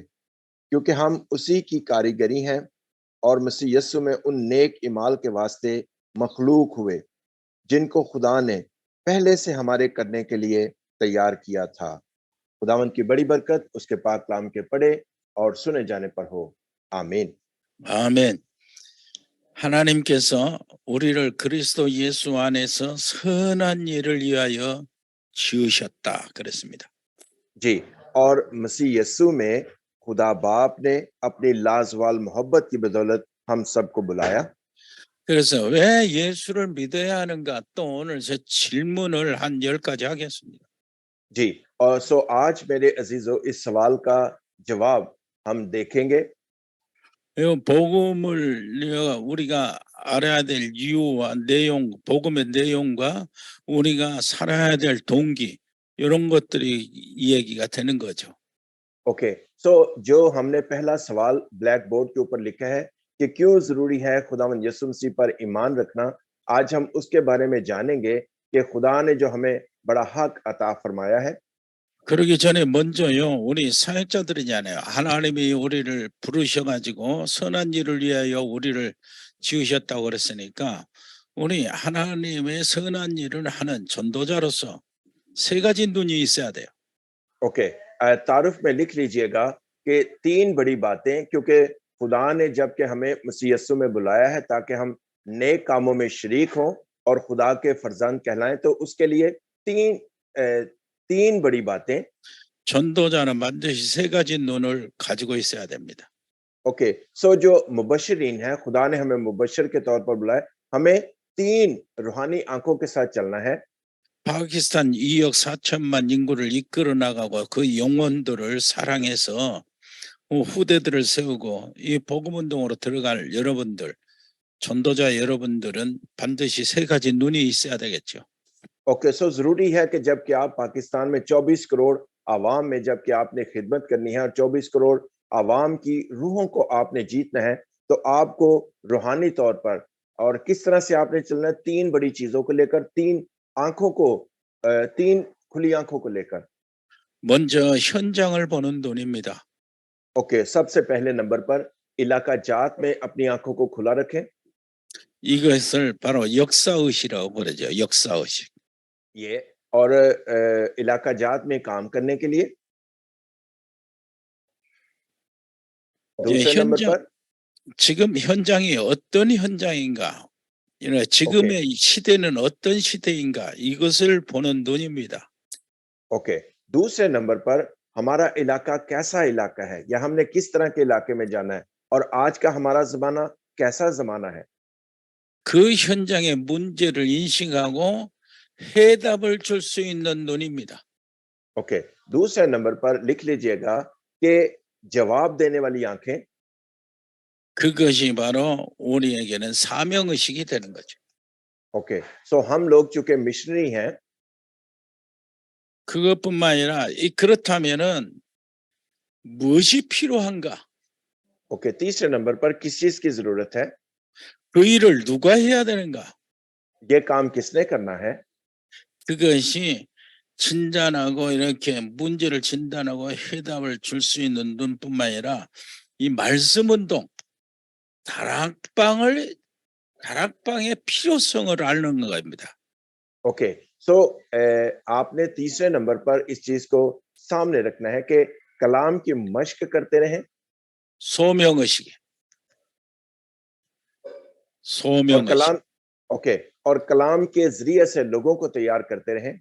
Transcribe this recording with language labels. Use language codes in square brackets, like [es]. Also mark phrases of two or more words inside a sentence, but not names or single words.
[ur] کیونکہ ہم اسی کی کاریگری ہیں اور مسیح یسوع میں ان نیک اعمال کے واسطے مخلوق ہوئے، جن کو خدا نے پہلے سے ہمارے کرنے کے لیے تیار کیا تھا. خداوند کی بڑی برکت اس کے پاک کلام کے پڑھے اور سنے جانے پر ہو، آمین. [ko] 아멘. 하나님께서 우리를 그리스도 예수 안에서 선한 일을 위하여 지으셨다 그랬습니다. [ur] جی، اور مسیح یسوع میں خدا باپ نے اپنی لازوال محبت کی بدولت ہم سب کو بلایا. [ko] 그래서 왜 예수를 믿어야 하는가? 또 오늘 제 질문을 한 10가지 하겠습니다. [ur] جی، اور سو آج میرے عزیزوں اس سوال کا جواب ہم دیکھیں گے. [ko] 이 복음을 우리가 알아야 될 이유와 내용, 복음의 내용과 우리가 살아야 될 동기, 이런 것들이 이 얘기가 되는 거죠. [ur] اوکے، سو جو ہم نے پہلا سوال [en] black board [ur] کے اوپر لکھا ہے کہ کیوں ضروری ہے خداوند یسوع مسیح پر ایمان رکھنا، آج ہم اس کے بارے میں جانیں گے کہ خدا نے جو ہمیں بڑا حق عطا فرمایا ہے. [ko] 그러기 전에 먼저요, 우리 사역자들이잖아요. 하나님이 우리를 부르셔가지고 선한 일을 위하여 우리를 지으셨다고 그랬으니까 우리 하나님의 선한 일을 하는 전도자로서 세 가지 눈이 있어야 돼요. [ur] اوکے، تعارف میں لکھ لیجیے گا کہ تین بڑی باتیں، کیونکہ خدا نے جبکہ ہمیں مسیح یسوع میں بلایا ہے تاکہ ہم نیک کاموں میں شریک ہوں اور خدا کے فرزند کہلائیں، تو اس کے لیے تین بڑی باتیں. [ko] 전도자는 반드시 세 가지 눈을 가지고 있어야 됩니다. [ur] اوکے، سو جو مبشرین ہے، خدا نے ہمیں مبشر کے طور پر بلایا، ہمیں تین روحانی آنکھوں کے ساتھ چلنا ہے. [ko] 파키스탄 2억 4천만 인구를 이끌어 나가고 그 영혼들을 사랑해서 후대들을 세우고 이 복음 운동으로 들어갈 여러분들, 전도자 여러분들은 반드시 세 가지 눈이 있어야 되겠죠. [ur] اوکے، سو ضروری ہے کہ جبکہ آپ پاکستان میں 24 کروڑ عوام میں جبکہ آپ نے خدمت کرنی ہے اور 24 کروڑ عوام کی روحوں کو آپ نے جیتنا ہے، تو آپ کو روحانی طور پر اور کس طرح سے آپ نے چلنا ہے، تین بڑی چیزوں کو لے کر، تین آنکھوں کو تین کھلی آنکھوں کو لے کر. [ko] 먼저 현장을 보는 눈입니다. [ur] اوکے، سب سے پہلے نمبر پر علاقہ جات میں اپنی آنکھوں کو کھلا رکھیں. [ko] 이것을 바로 역사의식이라고 부르죠. 역사의식. [ur] یہ اور علاقہ جات میں کام کرنے کے لیے [ko] 이제 [ur] دوسرے نمبر [ko] 현장 [ur] पर [ko] 지금 현장이 어떤 현장인가? 이런 지금의 이 시대는 어떤 시대인가? 이것을 보는 눈입니다. [ur] اوکے، دوسرے نمبر پر ہمارا علاقہ کیسا علاقہ ہے یا ہم نے کس طرح کے علاقے میں جانا ہے اور آج کا ہمارا زمانہ کیسا زمانہ ہے. [ko] 그 현장의 문제를 인식하고 해답을 줄 수 있는 눈입니다. [ur] اوکے، دوسرے نمبر پر لکھ لیجیے گا کہ جواب دینے والی آنکھیں. [ko] 그것이 바로 우리에게는 사명의식이 되는 거죠. [ur] اوکے، سو ہم لوگ چونکہ مشنری ہیں, [ko] 그것뿐만 아니라 그렇다면은 무엇이 필요한가? [ur] اوکے، تیسرے نمبر پر کس چیز کی ضرورت ہے, [ko] 그 일을 누가 해야 되는가? [ur] یہ کام کس نے کرنا ہے. [ko] 그것이 진단하고 이렇게 문제를 진단하고 해답을 줄 수 있는 눈뿐만 아니라 이 말씀 운동, 다락방의 필요성을 아는 겁니다. [ur] اوکے، سو آپ نے تیسرے نمبر پر اس چیز کو سامنے رکھنا ہے کہ کلام کی مشق کرتے رہیں [ko] 소명의식. [ur] اور کلام اوکے اور کلام کے ذریعے سے لوگوں کو تیار کرتے رہیں.